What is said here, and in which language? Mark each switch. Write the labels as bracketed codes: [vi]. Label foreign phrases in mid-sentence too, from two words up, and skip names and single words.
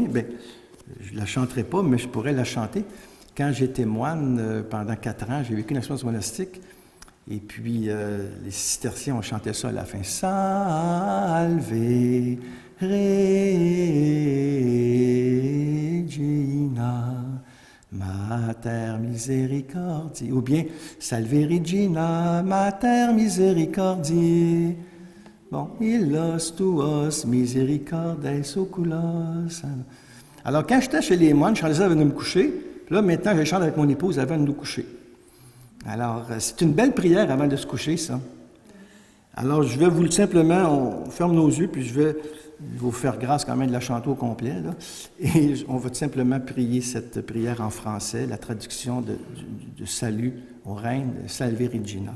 [fr] Bien, je ne la chanterai pas, mais je pourrais la chanter. Quand j'étais moine, pendant 4 ans, j'ai vécu une expérience monastique. Et puis, les cisterciens ont chanté ça à la fin. « [la] Salve Regina, Mater Misericordiae [fr] » ou bien « [la] Salve Regina, Mater Misericordiae [fr] » Bon, « [la] Illos tuos misericordes oculos [fr] » Alors, quand j'étais chez les moines, je chantais ça avant de me coucher. Puis là, maintenant, je chante avec mon épouse avant de nous coucher. Alors, c'est une belle prière avant de se coucher, ça. Alors, je vais vous simplement, on ferme nos yeux, puis je vais vous faire grâce quand même de la chanter au complet, là. Et on va tout simplement prier cette prière en français, la traduction de salut au Reine, Salve Regina.